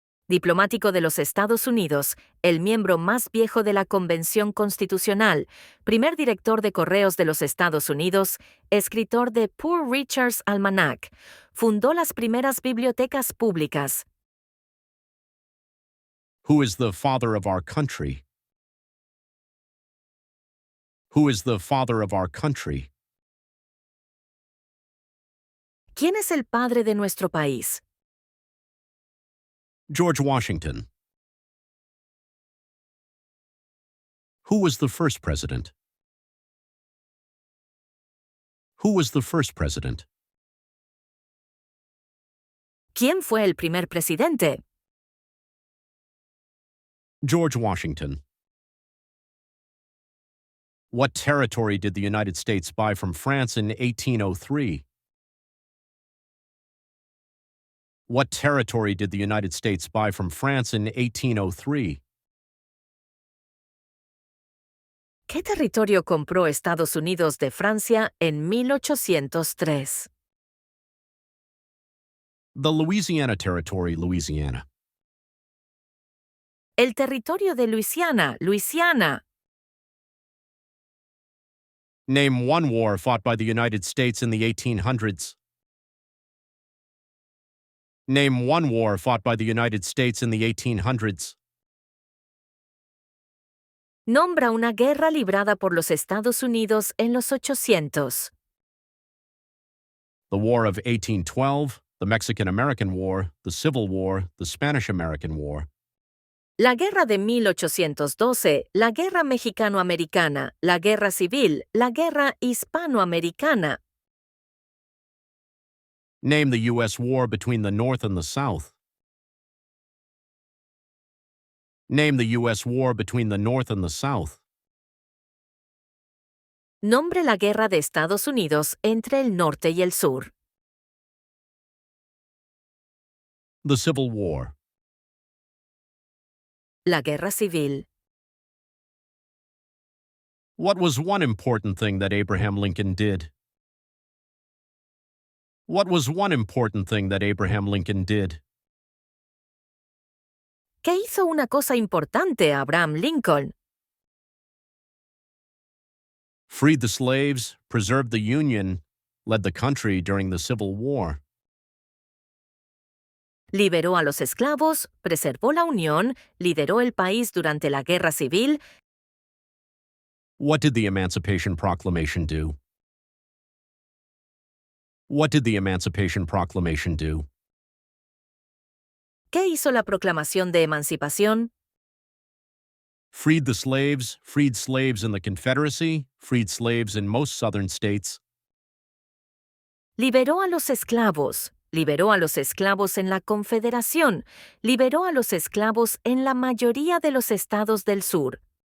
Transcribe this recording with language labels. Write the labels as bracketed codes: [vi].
[es] Diplomático de los Estados Unidos, el miembro más viejo de la Convención Constitucional, primer director de Correos de los Estados Unidos, escritor de Poor Richard's Almanac, fundó las primeras bibliotecas públicas. [en] Who is the father of our country? Who is the father of our country? [es] ¿Quién es el padre de nuestro país? [en] George Washington. Who was the first president? Who was the first president? [es] ¿Quién fue el primer presidente? [en] George Washington. What territory did the United States buy from France in 1803? What territory did the United States buy from France in 1803? [es] ¿Qué territorio compró Estados Unidos de Francia en 1803? [en] The Louisiana Territory, Louisiana. [es] El territorio de Luisiana, Luisiana. [en] Name one war fought by the United States in the 1800s. Name one war fought by the United States in the 1800s. [es] Nombra una guerra librada por los Estados Unidos en los 800. [en] The War of 1812, the Mexican-American War, the Civil War, the Spanish-American War. [es] La guerra de 1812, la guerra mexicano-americana, la guerra civil, la guerra hispanoamericana. [en] Name the U.S. war between the North and the South. Name the U.S. war between the North and the South. [es] Nombre la guerra de Estados Unidos entre el norte y el sur. [en] The Civil War. [es] La guerra civil. [en] What was one important thing that Abraham Lincoln did? What was one important thing that Abraham Lincoln did? [es] ¿Qué hizo una cosa importante Abraham Lincoln? [en] Freed the slaves, preserved the Union, led the country during the Civil War. [es] Liberó a los esclavos, preservó la Unión, lideró el país durante la Guerra Civil. [en] What did the Emancipation Proclamation do? What did the Emancipation Proclamation do? [es] ¿Qué hizo la Proclamación de Emancipación? [en] Freed the slaves, freed slaves in the Confederacy, freed slaves in most southern states. [es] Liberó a los esclavos, liberó a los esclavos en la Confederación, liberó a los esclavos en la mayoría de los estados del sur.